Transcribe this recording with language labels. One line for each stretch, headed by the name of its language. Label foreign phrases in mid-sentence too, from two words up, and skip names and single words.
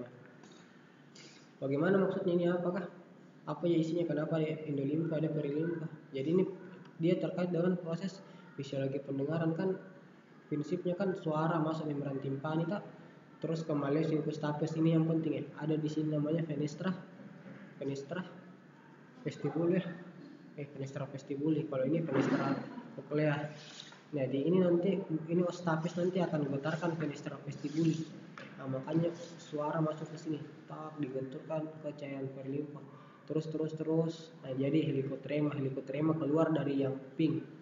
Indonesian: Bagaimana maksudnya ini apakah? Apa ya isinya? Kenapa ada endolimfa, ada perilimfa? Jadi ini dia terkait dengan proses fisiologi pendengaran kan, prinsipnya kan suara masuk membran timpani tak, terus ke malleus stapes ini yang penting ya. Ada di sini namanya
Latin: fenestra vestibuli. Fenestra vestibuli.
Indonesian: Kalau ini
Latin: fenestra cochlea.
Indonesian: Nah, di ini nanti ini ostapes nanti akan menggetarkan
Latin: fenestra vestibuli.
Indonesian: Nah, makanya suara masuk ke sini, tak dibenturkan ke cairan perilimfa. Terus. Nah, jadi helicotrema keluar dari yang pink.